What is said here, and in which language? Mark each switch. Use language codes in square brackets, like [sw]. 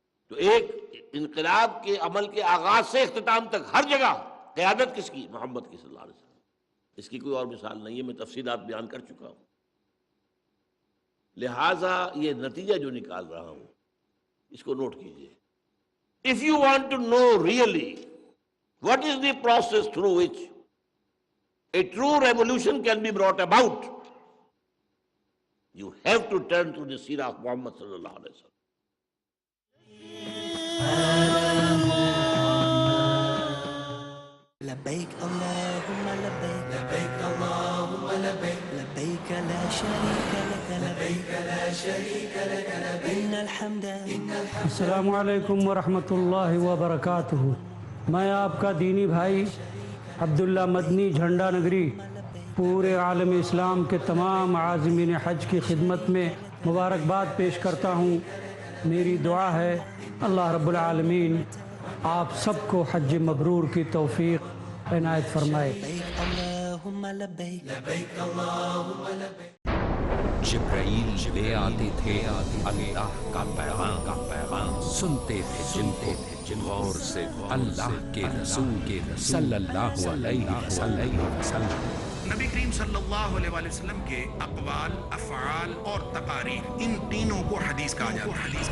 [ur] تو ایک انقلاب کے عمل کے آغاز سے اختتام تک ہر جگہ قیادت کس کی؟ محمد کی صلی اللہ علیہ وسلم. اس کی کوئی اور مثال نہیں ہے، میں تفصیلات بیان کر چکا ہوں. لہذا یہ نتیجہ جو نکال رہا ہوں اس کو نوٹ کیجئے. [en] If you want to know really what is the process through which a true revolution can be brought about, you have to turn to the seerah of Muhammad sallallahu alaihi wasallam. [ar] لبيك اللهم لبيك لبيك اللهم لبيك لبيك لا شريك لك لبيك لا شريك لك لبيك إن الحمد [ur] السلام علیکم ورحمۃ اللہ وبرکاتہ. میں آپ کا دینی بھائی عبداللہ مدنی جھنڈا نگری پورے عالم اسلام کے تمام عازمین حج کی خدمت میں مبارکباد پیش کرتا ہوں. میری دعا ہے اللہ رب العالمین آپ سب کو حج مبرور کی توفیق عنایت فرمائے. [ar] اللهم لبيك لبيك اللهم لبيك. [ur] جبرائیل لے آتے تھے اللہ کا پیغام سنتے تھے جن کو غور سے اللہ کے رسول صلی اللہ علیہ وسلم. نبی کریم صلی اللہ علیہ وآلہ وسلم کے اقوال، افعال اور تقاریر، ان تینوں کو حدیث کہا جاتا ہے.